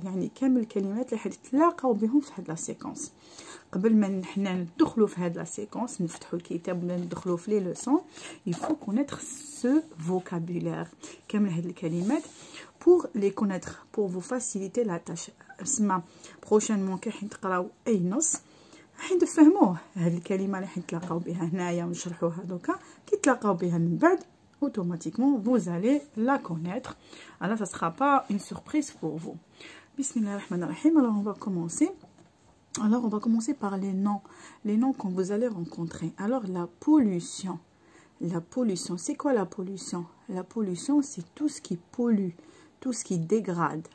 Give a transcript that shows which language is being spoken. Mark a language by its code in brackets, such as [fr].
[ar] يعني كامل الكلمات اللي حتتلاقاو بهم في هاد لا séquence. قبل ما حنا ندخلوا في هاد لا séquence, نفتحوا الكتاب ولا ندخلوا في لي leçons, [fr] il faut connaître ce vocabulaire. [ar] كامل هاد الكلمات [fr] pour les connaître, pour vous faciliter la tâche. [ar] اسمع prochainement كي حتقراو اي نص حين تفهموه. هاد الكلمه اللي حنتلاقاو بها هنايا ونشرحوها دوكا كي تلاقاو بها من بعد [fr] automatiquement vous allez la connaître. Alors ça sera pas une surprise pour vous. Bismillahirrahmanirrahim. Alors on va commencer. Alors on va commencer par les noms que vous allez rencontrer. Alors la pollution. La pollution, c'est quoi la pollution? La pollution, c'est tout ce qui pollue, tout ce qui dégrade.